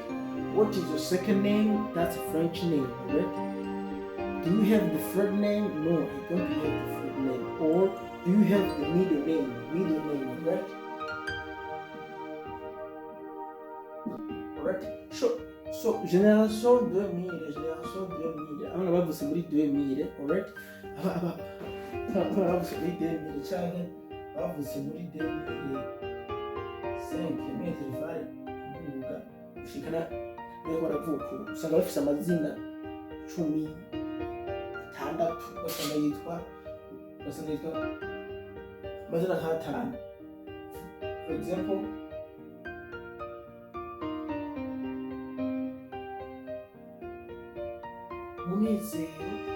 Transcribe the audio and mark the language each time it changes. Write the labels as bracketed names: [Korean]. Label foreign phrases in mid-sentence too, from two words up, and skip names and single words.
[English] What is your second name? That's a French name, right? Do you have the third name? No, I don't have the third name. Or do you have the middle name, right? Alright? Sure. So, [French] génération 2000. [Rundi] Abana bavuze muri 2000, alright? Abana bavuze muri 2000 cyane bavuze muri 2005 metri kuvuga ushikana yo baravuka usanga bafise amazina 10 atandatu basanga yitwa amazina nk'atanu. [English] For example, Munezero,